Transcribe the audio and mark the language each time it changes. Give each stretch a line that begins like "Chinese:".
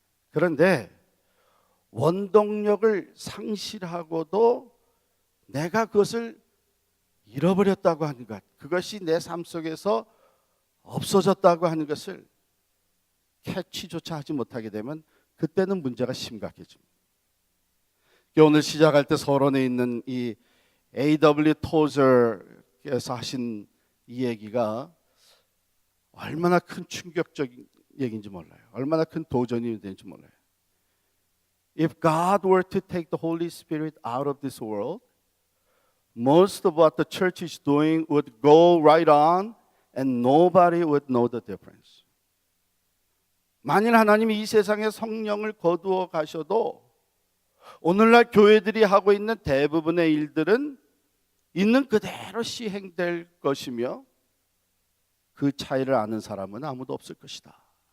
Korean: 그런데 원동력을 상실하고도 내가 그것을 잃어버렸다고 하는 것, 그것이 내 삶 속에서 없어졌다고 하는 것을 캐치조차 하지 못하게 되면 그때는 문제가 심각해집니다. 오늘 시작할 때 서론에 있는 이 A.W. 토저께서 하신 이 얘기가 얼마나 큰 충격적인 얘기인지 몰라요. 얼마나 큰 도전이 되는지 몰라요.
English: If God were to take the Holy Spirit out of this world, most of what the church is doing would go right on and nobody would know the difference.
Korean: 만일 하나님이 이 세상에 성령을 거두어 가셔도 오늘날 교회들이 하고 있는 대부분의 일들은 있는 그대로 시행될 것이며 그 차이를 아는 사람은 아무도 없을 것이다.